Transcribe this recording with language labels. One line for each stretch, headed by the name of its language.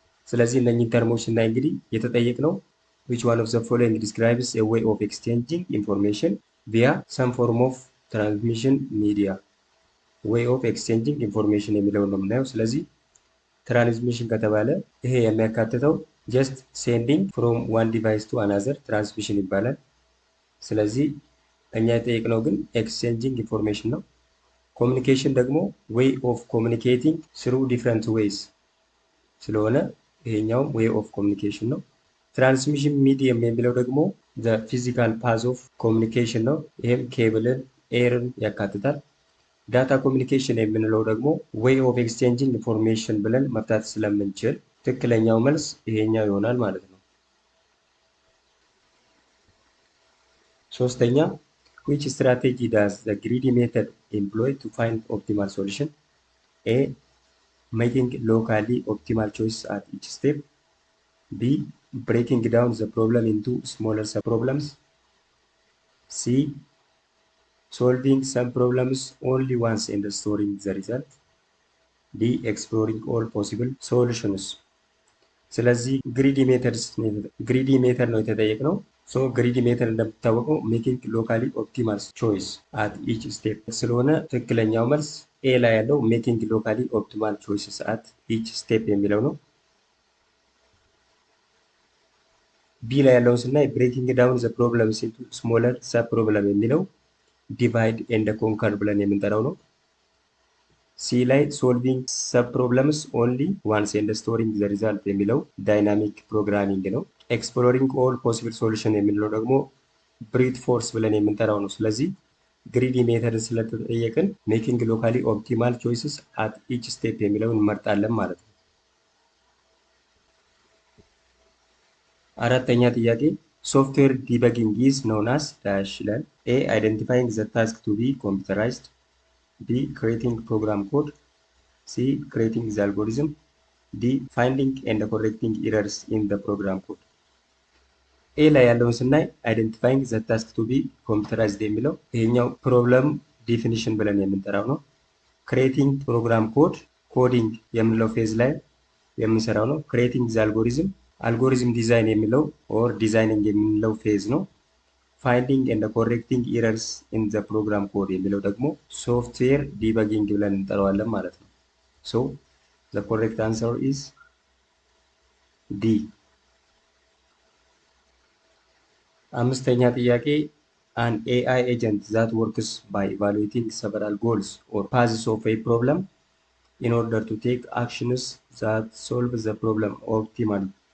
Amharic: ስለዚህ እነኚህ ተርሞች እና እንግዲህ የተጠየቅነው
English: which one of the following describes a way of exchanging information via some form of transmission media? way of exchanging information
Amharic: የሚለውን ነው የምናየው። ስለዚህ ትራንስሚሽን ከተባለ ይሄ የሚያካትተው
English: ጀስት ሴንዲንግ ፍሮም ዋን ዲቫይስ ቱ አናዘር
Amharic: ትራንስሚሽን ይባላል። ስለዚህ እኛ የጠየቅነው ግን ኤክስቼንጂንግ ኢንፎርሜሽን ነው። ኮሚኒኬሽን ደግሞ ዌይ ኦፍ ኮሚኒኬቲንግ ስሩ ዲፍረንት ዌይስ ስለሆነ ይሄኛውም ዌይ ኦፍ ኮሚኒኬሽን ነው። ትራንስሚሽን ሚዲየም የሚለው ደግሞ ዘ ፊዚካል ፓዝ ኦፍ ኮሚኒኬሽን ነው። ይሄም ኬብልን ኤርን ያካትታል። ዳታ ኮሚኒኬሽን የምንለው ደግሞ ዌይ ኦፍ ኤክስቼንጂንግ ኢንፎርሜሽን ብለን መፍታት ስለምንችል ትክክለኛው መልስ ይሄኛው ይሆናል ማለት ነው። ሶስተኛ
English: which strategy does the greedy method employ to find optimal solution? A. making locally optimal choices at each step, B. breaking down the problem into smaller subproblems, C. solving some problems only once and storing the result, D. exploring all possible solutions.
Amharic: ስለዚህ ግሪዲ ሜተድ ነው የተጠየቅነው። ሶ ግሪዲ ሜተድ እንደምታወቀው
English: ሜኪንግ ሎካሊ ኦፕቲማል ቾይስ አት ኢች ስቴፕ
Amharic: ስለሆነ ትክክለኛው መልስ ኤ ላይ ያለው ሜኪንግ ሎካሊ ኦፕቲማል ቾይስስ አት ኢች ስቴፕ የሚለው ነው። ቢ ላይ ያለውን ስናይ ብሬኪንግ ዳውን ዘ ፕሮብለምስ ኢንቱ ስሞለር ሰብ ፕሮብለም የሚለው ዲቫይድ ኤንድ ኮንከር ብለን የምንጠራው ነው። ሲ ላይ ሶልቪንግ ሰብ ፕሮብለምስ ኦንሊ ዋንስ ኤንድ ስቶሪንግ ዘ ሪዛልት የሚለው ዳይናሚክ ፕሮግራሚንግ ነው። ኤክስፕሎሪንግ ኦል ፖሲብል ሶሉሽን የሚለው ደግሞ ብሪት ፎርስ ብለን የምንጠራው ነው። ስለዚህ ግሪዲ ሜተድን ስለተጠየቅን ሜኪንግ ሎካሊ ኦፕቲማል ቾይስስ አት ኢች ስቴፕ የሚለውን እንመርጣለን ማለት ነው። አራተኛ ጥያቄ
English: ሶፍትዌር ዲበጊንግ ኢዝ ኖን አስ ዳሽ
Amharic: ይላል።
English: ኤ አይደንቲፋይንግ ዘ ታስክ ቱ ቢ ኮምፒውተራይዝድ፣ B. creating program code, C. creating the algorithm, D. finding and correcting errors in the program code.
Amharic: A ላይ ያለውን ስናይ አይደንቲፋይንግ ዘ ታስክ ቱ ቢ ኮምፒውተራይዝድ የሚለው ይሄኛው ፕሮብለም ዲፊኒሽን ብለን የምንጠራው ነው። ክሬቲንግ ፕሮግራም ኮድ ኮዲንግ የምንለው ፌዝ ላይ የምንሰራው ነው። ክሬቲንግ ዘ አልጎሪዝም ዲዛይን የሚለው ኦር ዲዛይኒንግ የምንለው ፌዝ ነው። ፋይንዲንግ ኤንድ ኮሬክቲንግ ኢረርስ ኢን ዘ ፕሮግራም ኮድ የሚለው ደግሞ ሶፍትዌር ዲበጊንግ ብለን እንጠራዋለን ማለት ነው።
English: ሶ ዘ ኮሬክት አንሰር ኢዝ ዲ።
Amharic: አምስተኛ ጥያቄ
English: an AI agent that works by evaluating several goals or paths of a problem in order to take actions that solve the problem optimally.